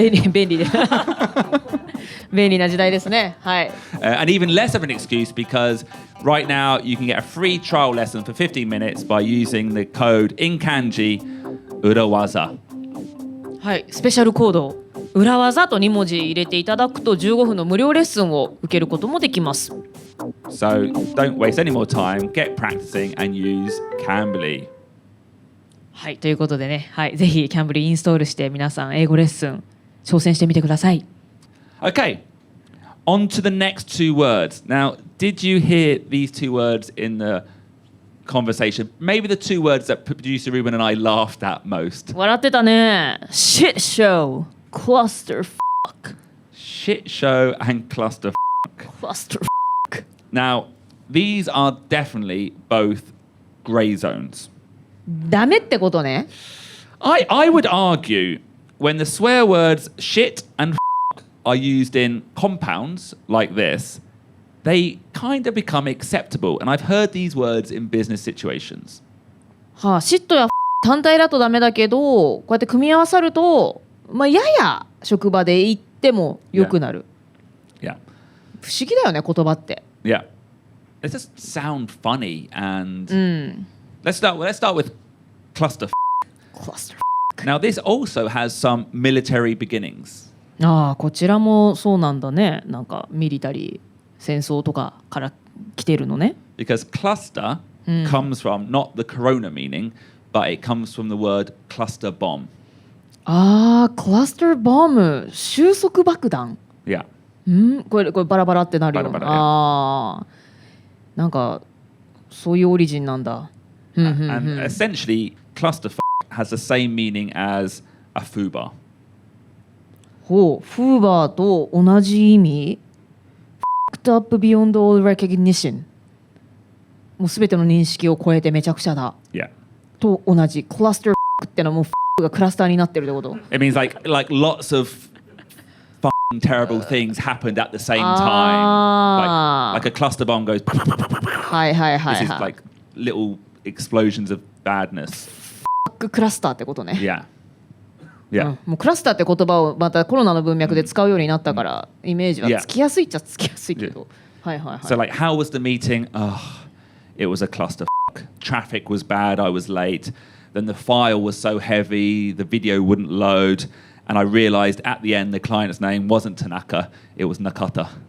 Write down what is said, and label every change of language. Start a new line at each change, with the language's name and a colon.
Japanese: 便利で便利な時代ですね。はい。
English: And even less of an excuse because right now you can get a free trial lesson for 15 minutes by using the code in kanji urawaza.
Japanese: はい、スペシャルコード裏技と2文字入れていただくと15分の無料レッスンを受けることもできます。
English: So don't waste any more time. Get practicing and use Cambly.
Japanese: はい、ということでね、はい、ぜひキャンブリーインストールして皆さん英語レッスン挑戦してみてください。
English: Okay, on to the next 2 words. Now, did you hear these 2 words in the conversation? Maybe the 2 words that producer Ruben and I laughed at most.
Japanese: 笑ってたね。Shitshow, Clusterfuck.
English: Shitshow and Clusterfuck. Clusterfuck. Now, these are definitely both grey zones.
Japanese: ダメってことね。
English: I would argue when the swear words shit and are used in compounds like this, they kind of become acceptable. And I've heard these words in business situations.
Japanese: はあ、シットや単体だとダメだけど、こうやって組み合わさると、まあ、やや職場で言ってもよくなる。
English: Yeah.
Japanese: 不思議だよね、言葉って。
English: Yeah. It just sound funny and let's start with Clusterfuck. Now this also has some military beginnings.
Japanese: ああ、こちらもそうなんだね。なんかミリタリー戦争とかから来てるのね。
English: Because cluster comes from not the corona meaning, but it comes from the word cluster bomb.
Japanese: ああ、クラスターボム、収束爆弾。
English: Yeah.
Japanese: これバラバラってなるよ。バラバラ、ああ、なんかそういうオリジンなんだ。
English: And essentially, clusterfuck has the same meaning as a FUBAR.
Japanese: ほう、フーバーと同じ意味。
English: Fucked up beyond all recognition。
Japanese: もうすべての認識を超えてめちゃくちゃだ。
English: Yeah.
Japanese: と同じ。クラスターってのはもうがクラスターになってるってこと。
English: It means like lots of fucking terrible things happened at the same time. Like a cluster bomb goes.
Japanese: はいはいはい
English: This is
Japanese: はい。
English: like little explosions of badness.
Japanese: クラスターってことね。
English: Yeah. Yeah.
Japanese: もうクラスターって言葉をまたコロナの文脈で使うようになったから、イメージはつきやすいっちゃつきやすいけど。はいはいはい。
English: So like, how was the meeting? Oh, it was a clusterfuck. Traffic was bad. I was late. Then the file was so heavy, the video wouldn't load, and I realized at the end the client's name wasn't Tanaka, it was Nakata.